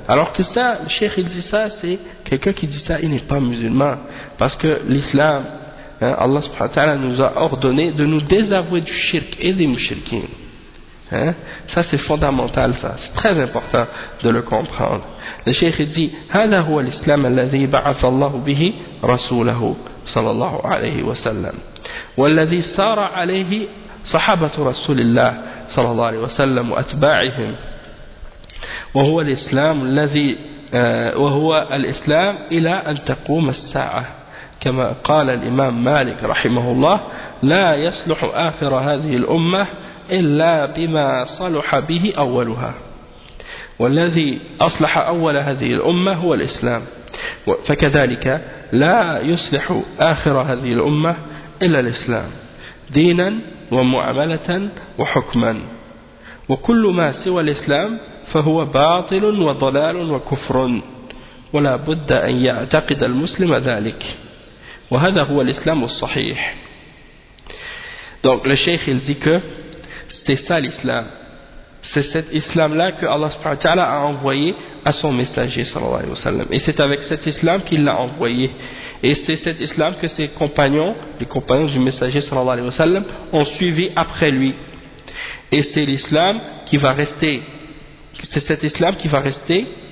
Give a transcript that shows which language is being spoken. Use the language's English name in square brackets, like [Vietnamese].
[French] Alors que ça, le cheikh, il dit ça, c'est quelqu'un qui dit ça, il n'est pas musulman. Parce que l'islam, hein, Allah subhanahu wa ta'ala nous a ordonné de nous désavouer du shirk et des mushrikins. Hein? Ça, c'est fondamental, ça. C'est très important de le comprendre. Le cheikh dit, [Arabic] هذا هو الإسلام الذي بعث الله به رسوله صلى الله عليه وسلم والذي سار عليه صحابة رسول الله صلى الله عليه وسلم وأتباعهم وهو الإسلام الذي وهو الإسلام إلى أن تقوم الساعة كما قال الإمام مالك رحمه الله لا يصلح آخر هذه الأمة إلا بما صلح به أولها والذي أصلح أول هذه الأمة هو الإسلام فكذلك لا يصلح آخر هذه الأمة إلا الإسلام دينا ومعاملة وحكما وكل ما سوى الإسلام فهو باطل وضلال وكفر ولا بد أن يعتقد المسلم ذلك وهذا هو الإسلام الصحيح. [French] Donc le cheikh il dit que c'est ça l'islam, c'est cet islam là que Allah subhanahu wa ta'ala a envoyé à son messager sallallahu alayhi wa sallam, et c'est avec cet islam qu'il l'a envoyé, et c'est cet islam que ses compagnons, les compagnons du messager sallallahu alayhi wa sallam, ont suivi après lui, et c'est l'islam qui va rester, c'est cet islam qui va rester,